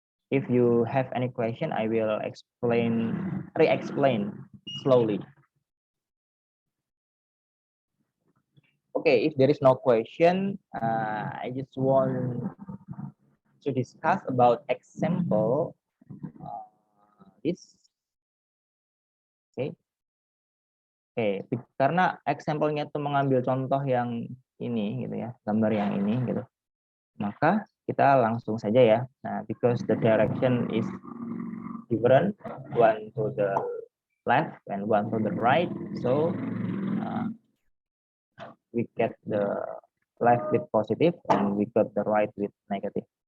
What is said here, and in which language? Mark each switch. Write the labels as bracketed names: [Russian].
[English] If you have any question, I will re-explain slowly. Okay, if there is no question, I just want to discuss about example this. [Indonesian] Okay, karena example-nya itu mengambil contoh yang ini gitu ya, gambar yang ini gitu. Maka kita langsung saja ya. [English] Nah, because the direction is different, one to the left and one to the right, so we get the left with positive and we got the right with negative.